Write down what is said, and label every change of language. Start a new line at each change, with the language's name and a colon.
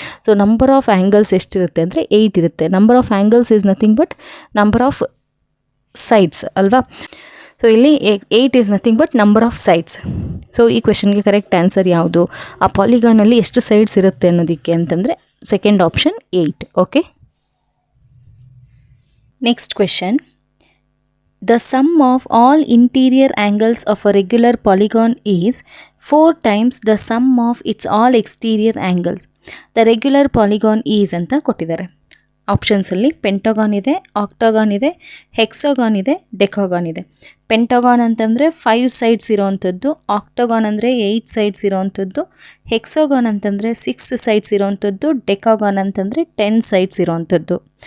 English: so number of angles
Kannada: ಎಷ್ಟಿರುತ್ತೆ ಅಂದರೆ 8 ಇರುತ್ತೆ.
English: Number of angles is nothing but number of sides ಅಲ್ವಾ. So ಇಲ್ಲಿ 8 is nothing but number of sides.
Kannada: So ಈ ಕ್ವೆಶನ್ಗೆ correct answer ಯಾವುದು, ಆ ಪಾಲಿಗಾನಲ್ಲಿ ಎಷ್ಟು ಸೈಡ್ಸ್ ಇರುತ್ತೆ ಅನ್ನೋದಕ್ಕೆ ಅಂತಂದರೆ second option 8.
English: Okay, next question. The sum of all interior angles of a regular polygon is 4 times the sum of its all exterior angles. The regular polygon is
Kannada: ಅಂತ ಕೊಟ್ಟಿದ್ದಾರೆ. ಆಪ್ಷನ್ಸಲ್ಲಿ pentagon ಇದೆ, ಆಕ್ಟಾಗಾನ್ ಇದೆ, ಹೆಕ್ಸಾಗಾನ್ ಇದೆ, ಡೆಕಾಗಾನ್ ಇದೆ. Pentagon ಅಂತಂದರೆ 5 sides ಇರೋವಂಥದ್ದು, ಆಕ್ಟಾಗಾನ್ ಅಂದರೆ 8 sides ಇರೋವಂಥದ್ದು, hexagon ಅಂತಂದರೆ 6 sides ಇರೋವಂಥದ್ದು, ಡೆಕಾಗಾನ್ ಅಂತಂದರೆ 10 ಸೈಡ್ಸ್ ಇರೋವಂಥದ್ದು.